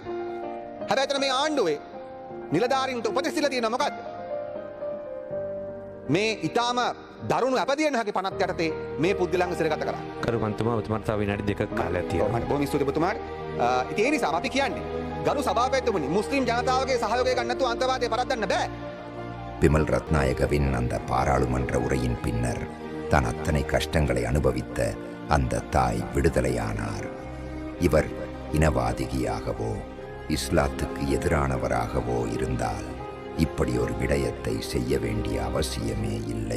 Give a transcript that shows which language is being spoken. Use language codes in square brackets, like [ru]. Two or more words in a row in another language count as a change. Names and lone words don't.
[si] හැබැයි එතන මේ ආණ්ඩුවේ නිලධාරීන්ට උපදෙස් දීලා තියෙනවා මොකද්ද? මේ ඊටාම දරුණු අපදියන හැකි 50 යටතේ මේ පුද්ගලයන්ව සිරගත කරා. කරු මන්තුමා ඔබතුමාට තව විනාඩි 2ක කාලයක් තියෙනවා. බොහොම ස්තුතියි ඔබතුමාට. ඉතින් ඒ නිසා අපි කියන්නේ ගරු සභාපතිතුමනි මුස්ලිම් ජනතාවගේ සහයෝගය ගන්න නැතුව අන්තවාදය පරද්දන්න බෑ. [ta] பிமல் ரத்நாயகவின் அந்த பாராளுமன்ற உரையின் பின்னர் தான் அத்தனை கஷ்டங்களை அனுபவித்த அந்த தாய் விடுதலையானார். இவர் இனவாதிகியாகவோ இஸ்லாத்துக்கு எதிரானவராகவோ இருந்தால் இப்படி ஒரு விடயத்தை செய்ய வேண்டிய அவசியமே இல்லை.